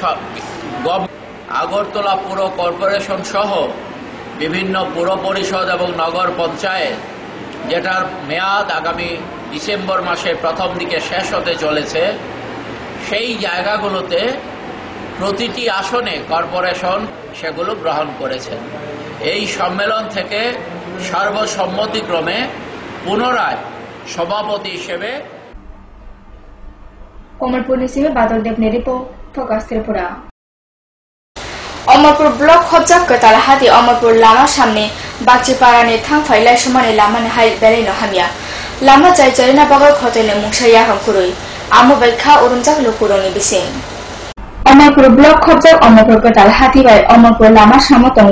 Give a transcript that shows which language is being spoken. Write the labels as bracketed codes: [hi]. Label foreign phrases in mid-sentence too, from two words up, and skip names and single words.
[bn] আগরতলা পুর কর্পোরেশন সহ বিভিন্ন পুর পরিষদ এবং নগর পঞ্চায়েত যেটার মেয়াদ আগামী ডিসেম্বর মাসের প্রথম দিকে শেষ হতে চলেছে, সেই জায়গাগুলোতে প্রতিটি আসনে কর্পোরেশন সেগুলো গ্রহণ করেছেন। এই সম্মেলন থেকে সর্বসম্মতিক্রমে পুনরায় সভাপতি হিসেবে [trp] কমলপুর নিসিমে বাদল দেবনে রিপোর্ট ফোকাস ত্রিপুরা। अमरपुर ब्लक खबजाक कताल हाथी अमरपुर लामा सामने बागचिपारानि थांफाइलाय समाने लामानि हाइ बेरायनो हामिया लामा जाय जायना बागै खतैनो मुंसाया हमकुरुइ आमो बैखा उरुमजाक लुकुरनि बिसिं अमरपुर ब्लक खबजाक अमरपुर कताल हाथी बाय अमरपुर लामा सामो तंगो